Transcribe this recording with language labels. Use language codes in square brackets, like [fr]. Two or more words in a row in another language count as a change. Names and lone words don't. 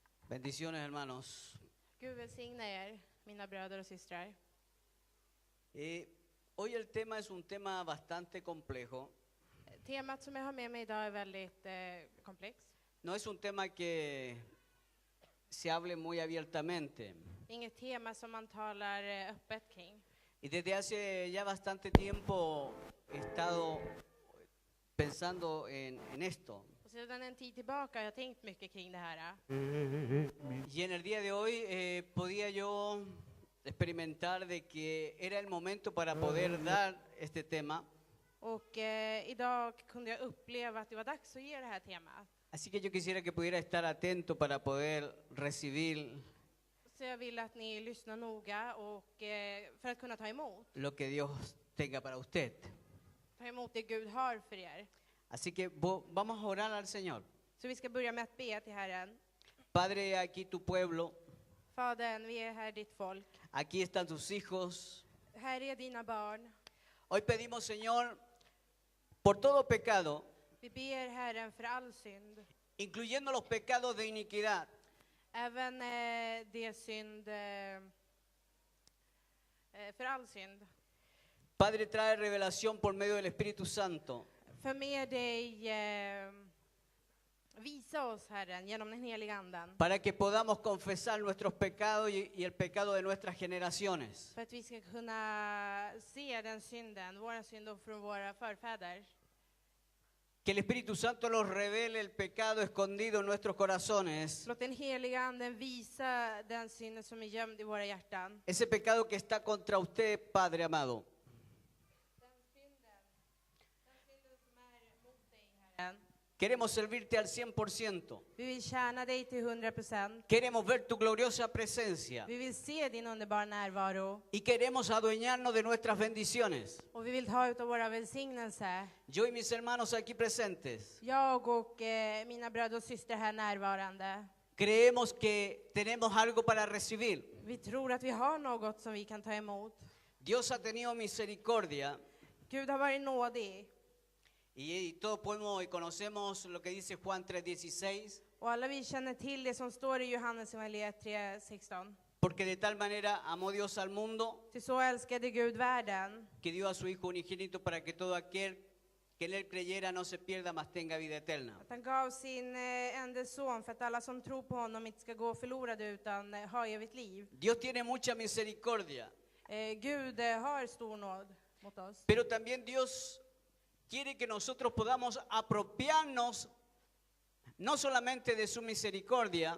[es] Bendiciones, hermanos. [sv] Gud välsigne er, mina bröder och systrar. [es] Hoy el tema es un tema bastante complejo. [sv] Temat som jag har med mig idag är väldigt komplext. [es] No es un tema que se hable muy abiertamente. [sv] Inget tema som man talar öppet kring. [es] Y desde hace ya bastante tiempo he estado pensando en esto. [sv] Och sedan en tid tillbaka har jag tänkt mycket kring det här. [es] Y en el día de hoy podía yo experimentar de que era el momento para poder dar este tema. [sv] Och idag kunde jag uppleva att det var dags att ge det här temat. [es] Así que yo quisiera que pudiera estar atento para poder recibir [sv] Så jag vill att ni lyssnar noga och för att kunna ta emot. [es] lo que Dios tenga para usted. [sv] Ta emot det Gud har för er. [es] Así que vamos a orar al Señor. [sv] Så vi ska börja med att be till Herren. [es] Padre, aquí tu pueblo, [sv] Fadern, vi är här ditt folk. [es] aquí están tus hijos. [sv] Här är dina barn. [es] Hoy pedimos, Señor, por todo pecado, [sv] Vi ber Herren för all synd. [es] incluyendo los pecados de iniquidad, [sv] Även det synd, för all synd. [es] Padre, trae revelación por medio del Espíritu Santo. [sv] För med dig, visa oss Herren genom den heliga anden. [es] Para que podamos confesar nuestros pecados y el pecado de nuestras generaciones. [sv] För att vi ska kunna se den synden, våra synder från våra förfäder. [es] Que el Espíritu Santo nos revele el pecado escondido en nuestros corazones. [sv] Låt den heliga anden visa den synden som är gömd i våra hjärtan. [es] Ese pecado que está contra usted, Padre amado. [sv] Den synden som är mot dig Herren. [es] Queremos servirte al 100%. [sv] Vi vill tjäna dig till 100%. [es] Queremos ver tu gloriosa presencia. [sv] Vi vill se din underbara närvaro. [es] Y queremos adueñarnos de nuestras bendiciones. [sv] Och vi vill ta ut av våra välsignelser. [es] Yo y mis hermanos aquí presentes [sv] Jag och mina bröder och systrar här närvarande. [es] creemos que tenemos algo para recibir. [sv] Vi tror att vi har något som vi kan ta emot. [es] Dios ha tenido misericordia [sv] Gud har varit nådig. [es] y todos podemos y conocemos lo que dice Juan 3:16. [sv] Och alla vi känner till det som står i Johannes evangeliet 3:16. [es] Porque de tal manera amó Dios al mundo [sv] Till så älskade Gud världen. [es] que dio a su Hijo unigénito para que todo aquel que en él creyera no se pierda, mas tenga vida eterna. [sv] Att han gav sin enda son för att alla som tror på honom inte ska gå förlorade utan ha evigt liv. [es] Dios tiene mucha misericordia, [sv] Gud har stor nåd mot oss. [es] pero también Dios quiere que nosotros podamos apropiarnos no solamente de su misericordia,